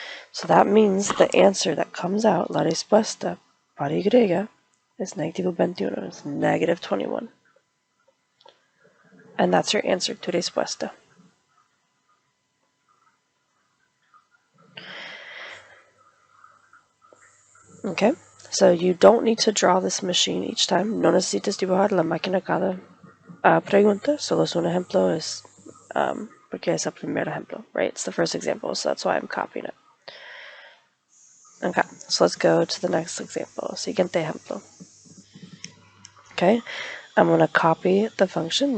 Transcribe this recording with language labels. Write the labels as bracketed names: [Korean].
[English] So that means the answer that comes out, [Spanish] la respuesta para Y, [English] is negativo 21, it's negative 21. And that's your answer to respuesta. Okay, so you don't need to draw this machine each time. [Spanish] No necesitas dibujar la máquina cada pregunta. Solo es un ejemplo, porque es el primer ejemplo, right? [English] It's the first example, so that's why I'm copying it. Okay, so let's go to the next example. [Spanish] Siguiente ejemplo. [English] Okay, I'm going to copy the function.